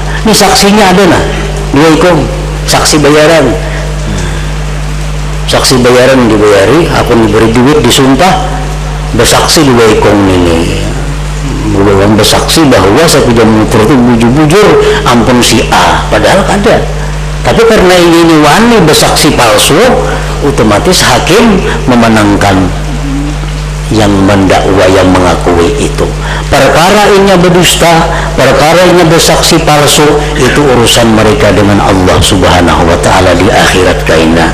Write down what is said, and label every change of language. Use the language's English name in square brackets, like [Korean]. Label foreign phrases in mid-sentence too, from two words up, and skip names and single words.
[Indonesian] Ini saksinya ada nah, dua ikom, saksi bayaran. Saksi bayaran dibayari, akun diberi duit, disumpah, bersaksi dua ikom ini. Belum bersaksi bahwa sepeda motor itu [Banjar] bujur-bujur ampun [Indonesian] si A, padahal ada. Tapi karena ini wani bersaksi palsu, otomatis hakim memenangkan yang mendakwa, yang mengakui itu. Perkara ini berdusta, perkara ini bersaksi palsu, itu urusan mereka dengan Allah [Arabic] سبحانه وتعالى [Indonesian] di akhirat kaina.